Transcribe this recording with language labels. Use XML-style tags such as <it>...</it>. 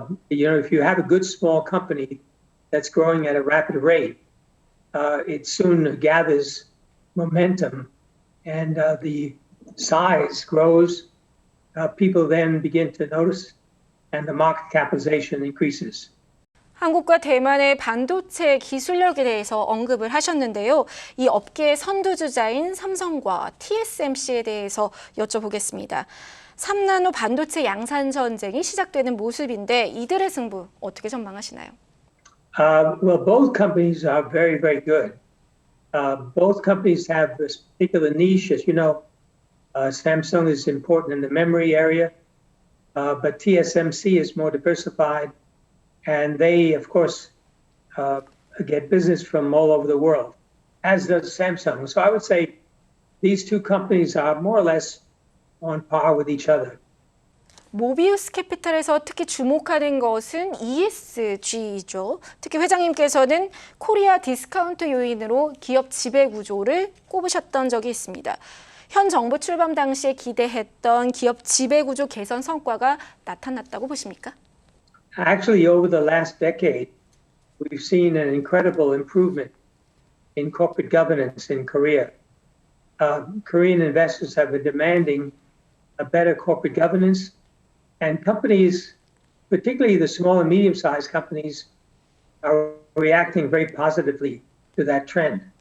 <en>If you have a good small company that's growing at a rapid rate, it soon gathers momentum and the size grows. People then begin to notice and the market capitalization increases.</en> <ko>한국과 대만의 반도체 기술력에 대해서 언급을 하셨는데요. 이 업계의 선두주자인 삼성과 TSMC에 대해서 여쭤보겠습니다. 3나노 반도체 양산 전쟁이 시작되는 모습인데 이들의 승부 어떻게 전망하시나요?</ko> <en>Well, both companies are very, very good. Both companies have this particular niche. As you know, Samsung is important in the memory area, but TSMC is more diversified. And they, of course, get business from all over the world, as does Samsung. So I would say these two companies are more or less on par with each other.</en> <ko>모비우스 캐피탈에서 특히 주목하는 것은 ESG이죠. 특히 회장님께서는 코리아 디스카운트 요인으로 기업 지배구조를 꼽으셨던 적이 있습니다. 현 정부 출범 당시에 기대했던 기업 지배구조 개선 성과가 나타났다고 보십니까?</ko> <en>Actually, over the last decade, we've seen an incredible improvement in corporate governance in Korea. Korean investors have been demanding a better corporate governance, and companies, particularly the small and medium-sized companies, are reacting very positively to that trend.</en>